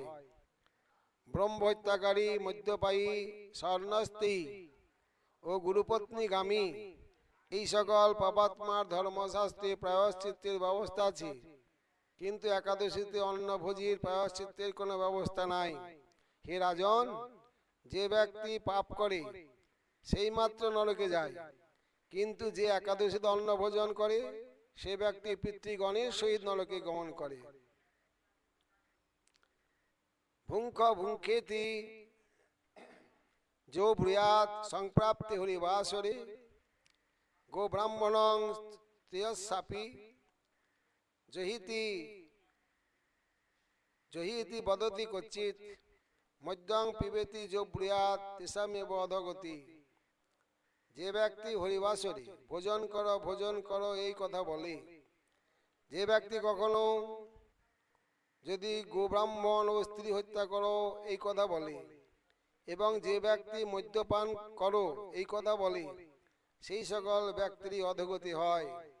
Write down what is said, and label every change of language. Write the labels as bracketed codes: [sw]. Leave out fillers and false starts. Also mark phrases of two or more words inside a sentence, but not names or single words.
[bn] ব্রহ্মহত্যাকারী, মদ্যপায়ী, স্বর্ণস্ত্রী ও গুরুপত্নীগামী এই সকল পাপাত্মার ধর্মশাস্ত্রে প্রায়শ্চিত্তের ব্যবস্থা আছে, কিন্তু একাদশীতে অন্নভোজীর প্রায়শ্চিত্তের কোনো ব্যবস্থা নাই। হে রাজন, যে ব্যক্তি পাপ করে সেই মাত্র নরকে যায়, কিন্তু যে একাদশীতে অন্ন ভোজন করে সে ব্যক্তি পিতৃগণের সহিত নরকে গমন করে। [sa] ভুঙ্খ ভুঙ্খেতি যো ব্রূয়াৎ সংপ্রাপ্তে হরিবাসরে গো ব্রাহ্মণং ত্রেয়স্যাপি জহিতি বদতি কচ্চিৎ মদ্যং পিবেতি যো ব্রূয়াৎ তেষামেব অধগতি। [bn] যে ব্যক্তি হরিবাসরে ভোজন করো এই কথা বলে, যে ব্যক্তি কখনো যদি গোব্রাহ্মণ ও স্ত্রী হত্যা করো এই কথা বলে, এবং যে ব্যক্তি মদ্যপান করো এই কথা বলে, সেই সকল ব্যক্তির অধোগতি হয়।